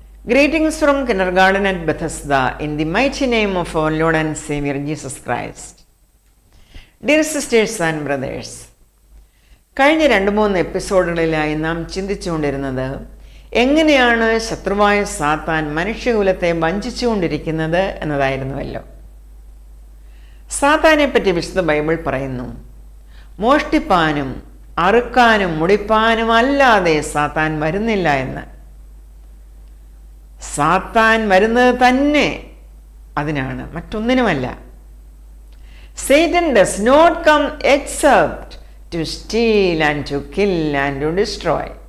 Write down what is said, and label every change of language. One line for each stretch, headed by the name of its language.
English: Greetings from Kindergarten at Bethesda in the mighty name of our Lord and Savior Jesus Christ. Dear sisters and brothers,
Malayalam: കഴിഞ്ഞ 2-3 എപ്പിസോഡുകളിലായി നാം ചിന്തിച്ചുകൊണ്ടിരുന്നത് എങ്ങനെയാണ് ശത്രുവായ സാത്താൻ മനുഷ്യകുലത്തെ വഞ്ചിച്ചുകൊണ്ടിരിക്കുന്നത് എന്നതായിരുന്നുവല്ലോ. സാത്താനെ പറ്റി വിശുദ്ധ ബൈബിൾ പറയുന്നു, മോഷ്ടിപ്പാനും അറുക്കാനും മുടിപ്പാനും അല്ലാതെ സാത്താൻ വരുന്നില്ല എന്ന്. സാത്താൻ വരുന്നത് തന്നെ അതിനാണ്, മറ്റൊന്നിനുമല്ല.
English: Satan does not come except to steal and to kill and to destroy.